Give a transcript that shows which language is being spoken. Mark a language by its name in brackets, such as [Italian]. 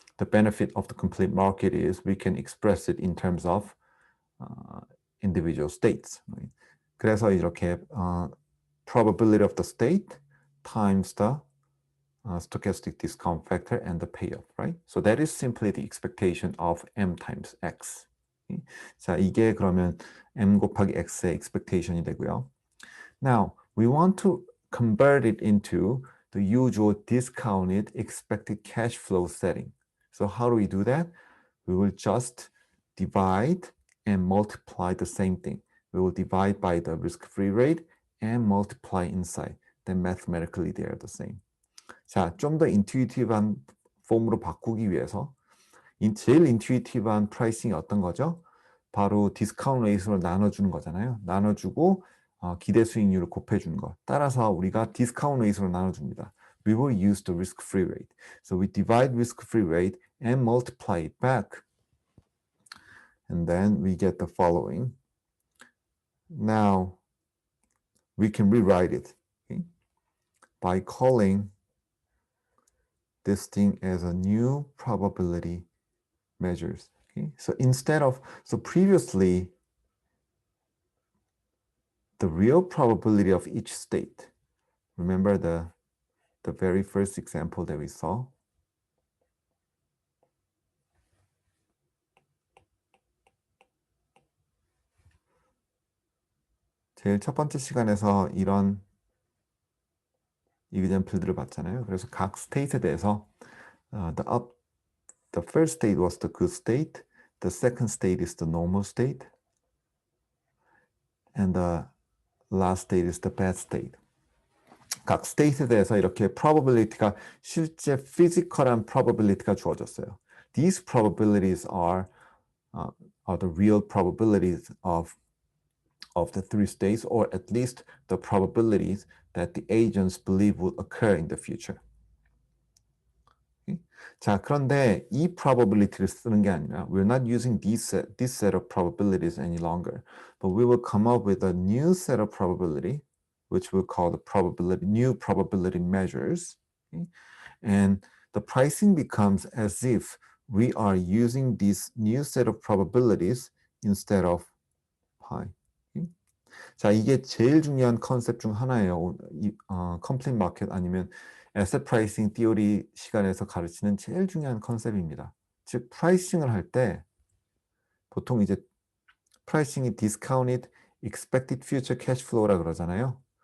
[English] The benefit of the complete market is we can express it in terms of individual states. Right? [Korean] 그래서 이렇게 [English] probability of the state times the stochastic discount factor and the payoff, right? So that is simply the expectation of m times x. [Korean] 자, 이게 그러면 m 곱하기 x의 expectation이 되고요. [English] Now, we want to convert it into the usual discounted expected cash flow setting. So how do we do that? We will just divide and multiply the same thing. We will divide by the risk-free rate and multiply inside. Then mathematically they are the same. [Korean] 자, 좀 더 인투이티브한 폼으로 바꾸기 위해서 제일 인투이티브한 프라이싱이 어떤 거죠? 바로 디스카운트 레이스로 나눠주는 거잖아요. 나눠주고 기대 수익률을 곱해주는 거. 따라서 우리가 디스카운트 레이스로 나눠줍니다. [English] We will use the risk-free rate. So we divide risk-free rate and multiply it back. And then we get the following. Now, we can rewrite it by calling this thing as a new probability measures. So instead of, so previously, the real probability of each state, remember the very first example that we saw? [Korean] 제일 첫 번째 시간에서 이런 example들을 봤잖아요. 그래서 각 스테이트에 대해서 [English] the first state was the good state, the second state is the normal state, and the last state is the bad state. [Korean] 각 스테이트에 대해서 이렇게 probability가 실제 physical한 probability가 주어졌어요. [English] These probabilities are the real probabilities of the three states, or at least the probabilities that the agents believe will occur in the future. Okay? [Korean] 자, 그런데 이 probability를 쓰는 게 아니라 [English] we're not using this set of probabilities any longer, but we will come up with a new set of probability, which we'll call the new probability measures. Okay? And the pricing becomes as if we are using this new set of probabilities instead of pi. Okay? [Korean] 자, 이게 제일 중요한 컨셉 중 하나예요. 컴플릿 마켓 아니면 에셋 프라이싱 티오리 시간에서 가르치는 제일 중요한 컨셉입니다. 즉, 프라이싱을 할 때 보통 이제 프라이싱이 discounted expected future cash flow라 그러잖아요.